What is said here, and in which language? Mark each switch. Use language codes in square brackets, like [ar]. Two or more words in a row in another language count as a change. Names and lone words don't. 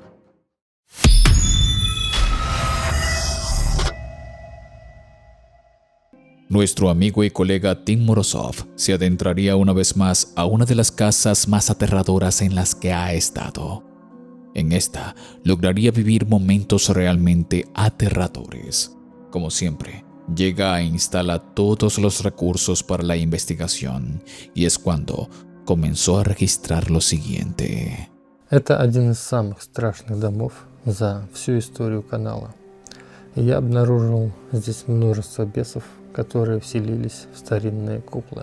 [es] Nuestro amigo y colega Tim Morozov se adentraría una vez más a una de las casas más aterradoras en las que ha estado. En esta, lograría vivir momentos realmente aterradores. Como siempre, llega e instala todos los recursos para la investigación, y es cuando comenzó a registrar lo siguiente. [ru] Это один из самых страшных домов за всю историю канала. Я обнаружил здесь множество бесов, которые вселились в старинные куклы.